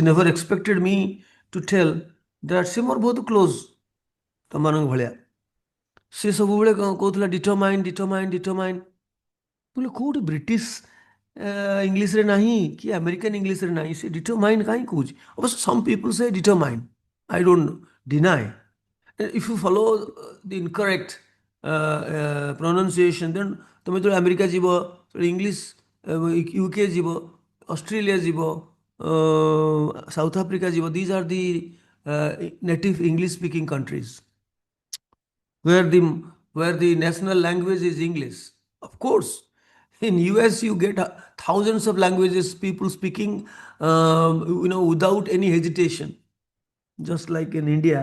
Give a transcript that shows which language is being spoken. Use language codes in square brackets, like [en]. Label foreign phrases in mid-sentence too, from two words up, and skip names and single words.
[en] never expected me to tell that [or] ସେ ମୋର ବହୁତ କ୍ଲୋଜ୍ ତମମାନଙ୍କ ଭଳିଆ ସେ ସବୁବେଳେ କହୁଥିଲା ଡିଟରମାଇନ୍ ବୋଲେ କେଉଁଠି ବ୍ରିଟିଶ ଇଂଲିଶରେ ନାହିଁ କି ଆମେରିକାନ ଇଂଲିଶରେ ନାହିଁ ସେ ଡିଟରମାଇନ୍ କାହିଁ କହୁଛି ଅବଶ୍ୟ [en] some people say determine I don't deny if you follow the incorrect pronunciation, then [or] তুমি যেତେବେଳେ ଆମେରିକା ଯିବ ଇଂଲିଶ ୟୁକେ ଯିବ ଅଷ୍ଟ୍ରେଲିଆ ଯିବ ସାଉଥ ଆଫ୍ରିକା ଯିବ [en] these are the native English speaking countries where the national language is English. Of course, in US you get thousands of languages people speaking without any hesitation, just like in India.